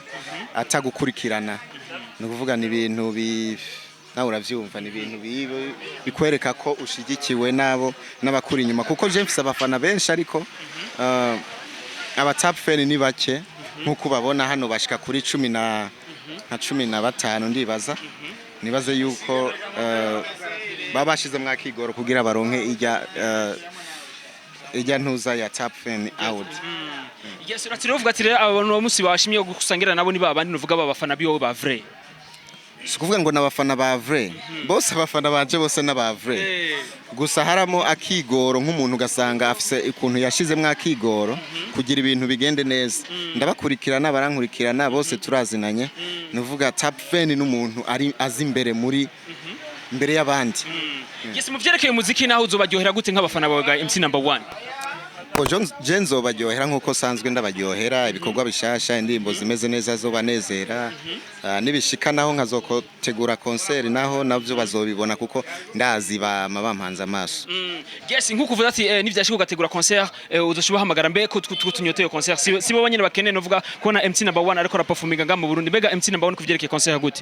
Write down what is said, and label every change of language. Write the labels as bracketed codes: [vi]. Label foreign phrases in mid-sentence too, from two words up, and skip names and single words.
[rn] atagukurikirana no kuvuga ni ibintu nawe uravyumva ni ibintu bikwereka ko ushigikiwe nabo n'abakuri inyuma kuko je mfise abafana benshi ariko aba [en] top fan [rn] ni bake nkuko babona hano bashika kuri 15 ndibaza nibaze yuko babashize mwakigoro kugira baronke ijya ntuza ya [en] top fan out. [rn] Yes, uratirovuga ati abantu bamusi bashimye gusangira nabo ni babandi novuga babafana biwe ba vrai. Sikuvuga ngo nabafana ba vrai. Bose abafana banje bose n'aba vrai. Gusa haramo akigoro nk'umuntu gasanga afise ikuntu yashizemwe akigoro kugira ibintu bigende neza. Ndabakurikirana barankurikirana bose turazinanye. Nuvuga top fan n'umuntu ari azi imbere muri mbere y'abandi. Yes, mu vyerekeye muziki naho uzobaryohera gute nk'abafana bawe ga MC number 1? Je nzobaryohera nkuko sanzwe ndabaryohera ibikorwa bishasha indirimbo zimeze neza zobanezera nibishika naho nkazokotegura concert naho navyo bazobibona kuko ndazi bampanze amaso. Yes, nkuko uvuze ati nivyashika ugategura concert uzoshuba hamagara mbe ko tunyotoye concert sibo banyene bakene novuga kubona MC number 1 ariko raperforminga nga mu Burundi mbega MC number 1 kuvyerekeye concert gute?